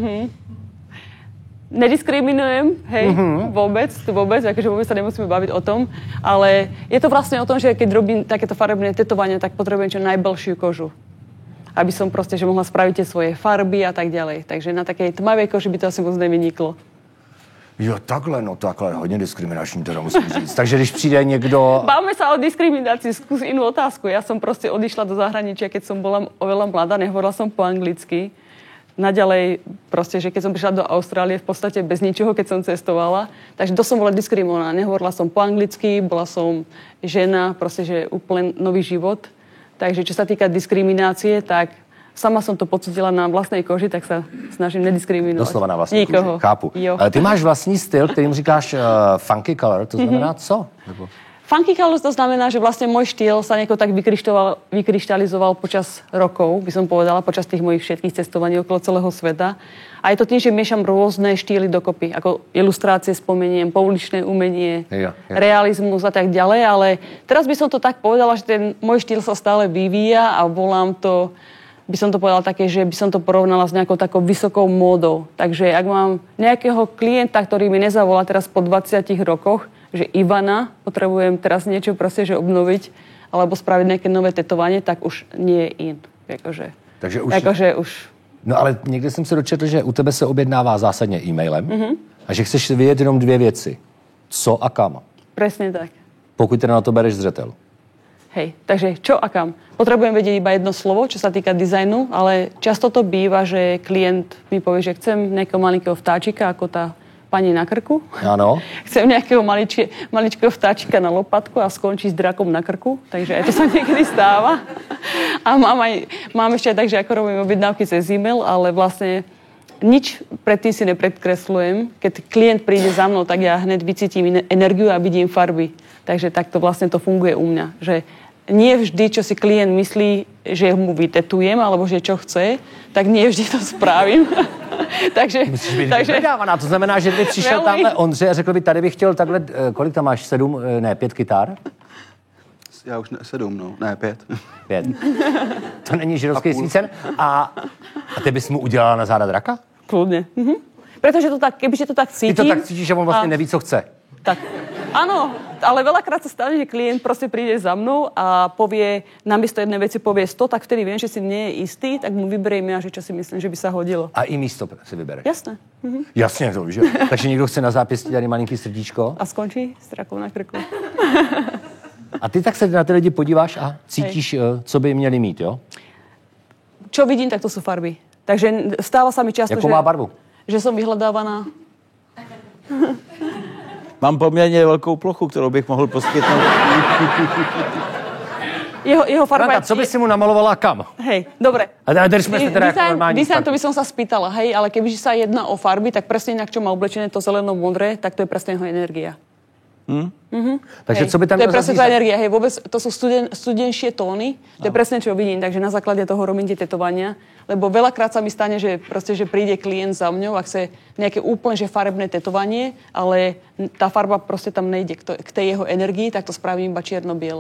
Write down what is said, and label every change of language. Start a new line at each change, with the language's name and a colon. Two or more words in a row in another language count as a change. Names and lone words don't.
Slovak: nediskriminujem, hej, vôbec, akože vôbec sa nemusíme baviť o tom, ale je to vlastne o tom, že keď robím takéto farebné tetovania, tak potrebujem čo najblžšiu kožu. Aby som proste, že mohla spraviť tie svoje farby a tak ďalej. Takže na takej tmavej koži by to asi moc nevyniklo.
Czech: Jo, takhle, no takhle, hodně diskriminační, to musím říct. Takže když přijde někdo...
Slovak: Bavme sa o diskriminácii, skús inú otázku. Ja som proste odišla do zahraničia, keď som bola oveľa mladá, nehovorila som po anglicky. Naďalej proste, že keď som prišla do Austrálie v podstate bez ničoho, keď som cestovala, takže to som bola diskriminovaná. Nehovorila som po anglicky, bola som žena, proste, že úplne nový život. Takže čo sa týka diskriminácie, tak sama som to pocítila na vlastnej koži, tak sa snažím nediskriminovať.
Czech: Doslova na vlastní koži, chápu. Jo. Ty máš vlastní styl, kterým říkáš
English: funky color,
Czech: to znamená co? Nebo...
English: Funky colors
Slovak: to znamená, že vlastne môj štýl sa nejako tak vykryštalizoval počas rokov, by som povedala, počas tých mojich všetkých cestovaní okolo celého sveta. A je to tým, že miešam rôzne štýly dokopy, ako ilustrácie spomeniem, pouličné umenie, realizmus a tak ďalej, ale teraz by som to tak povedala, že ten môj štýl sa stále vyvíja a volám to, by som to povedala také, že by som to porovnala s nejakou takou vysokou módou. Takže ak mám nejakého klienta, ktorý mi nezavolá teraz po 20 rokoch, že Ivana, potrebujem teraz niečo proste, že obnoviť alebo spraviť nejaké nové tetovanie, tak už nie je in. Takže už...
Czech: No ale někde jsem se dočetl, že u tebe se objednává zásadně e-mailem a že chceš vyjet jenom dvě věci. Co a kam.
Slovak: Presne tak.
Czech: Pokud teda na to bereš zřetel.
Slovak: Hej, takže čo a kam? Potrebujem vedieť iba jedno slovo, čo sa týka dizajnu, ale často to býva, že klient mi povie, že chcem nejakého malinkého vtáčika, ako tá pani na krku. Áno. Chcem nejakého maličkého vtáčika na lopatku a skončí s drakom na krku. Takže aj to sa niekedy stáva. A mám ešte aj tak, že ako robím objednávky cez e-mail, ale vlastne nič predtým si nepredkresľujem. Keď klient príde za mnou, tak ja hneď vycítim energiu a vidím farby. Takže takto vlastne to funguje u mňa. Že nie vždy, čo si klient myslí, že mu vytetujem, alebo že čo chce, tak nie vždy to spravím. takže vydávaná,
Czech: to znamená, že by přišel tamhle Ondřej a řekl by, tady bych chtěl takhle, kolik tam máš, 5 kytar? Já už 7, no, ne 5. 5. To není židovský svícen. A ty bys mu udělala na záda draka?
Slovak: Kľudne. Pretože to tak, kebyže to tak cítim...
Czech: Ty to tak cítíš, že on vlastně neví, co chce.
Slovak: Tak, áno, ale veľakrát sa stane, že klient proste príde za mnou a povie, namiesto jednej veci povie 100, tak vtedy viem, že si nie je istý, tak mu vyberiem ja, že čo si myslím, že by sa hodilo.
Czech: A i místo si vybereš?
Slovak: Jasné.
Czech: Jasně, to víš, že? Takže někdo chce na zápěstí tady malinký srdíčko. A skončí s drakou na krku. A ty tak se na ty lidi podíváš a cítíš, co by měli mít, jo?
Slovak: Čo vidím, tak to sú farby. Takže stáva sa mi často,
Czech: Jakou má barvu?
Slovak: Že som vyhledávaná.
Czech: Mám poměrně velkou plochu, kterou bych mohl poskytnout.
Slovak: Jeho farba...
Czech: Franka, co by si mu namalovala kam?
Slovak: Hej, dobre. A držme sa teda ako normálni Design, to by som sa spýtala, hej, ale kebyže sa jedná o farby, tak presne inak, čo má oblečené to zeleno-modré, tak to je presne jeho energia.
Czech: Takže co by tam
Slovak: to je presne tá energia, hej, vôbec to sú studenšie tóny, to je presne, čo vidím, takže na základe toho robím tie tetovania, lebo veľakrát sa mi stane, že proste, že príde klient za mňou a chce nejaké úplne, že farebné tetovanie, ale tá farba proste tam nejde k tej jeho energii, tak to spravím iba čierno-biele.